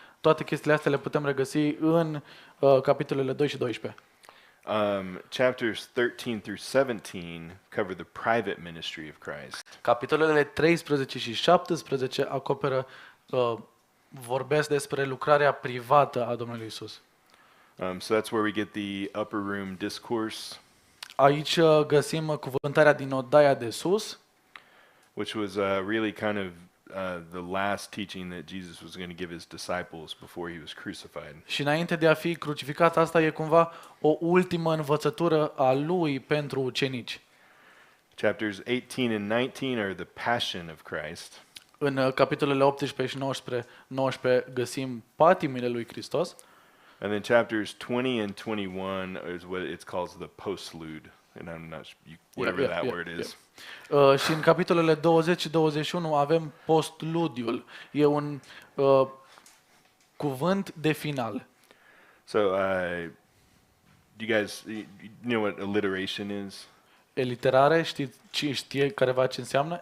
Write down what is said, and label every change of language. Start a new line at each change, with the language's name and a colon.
Romanian: Toate chestiile astea le putem regăsi în capitolele 2 și 12.
English: Chapters 13 through 17 cover the private ministry of Christ.
Romanian: Capitolele 13 și 17 acoperă, vorbesc despre lucrarea privată a Domnului Iisus.
English: So that's where we get the upper room discourse.
Romanian: Aici găsim cuvântarea din odaia de sus,
English: which was really kind of the last teaching that Jesus was going to give his disciples before he was crucified.
Romanian: și înainte de a fi crucificat, asta e cumva o ultimă învățătură a lui pentru ucenici.
English: Chapters 18 and 19 are the passion of Christ.
Romanian: În capitolele 18 și 19 găsim patimile lui Hristos.
English: And then chapters 20 and 21 is what it's called the postlude. And I'm not sure, whatever that word is.
Romanian: Și în capitolele 20 și 21 avem postludiul. E un cuvânt de final.
English: So, do you guys know what alliteration is?
Romanian: Eliterare, știe careva ce înseamnă?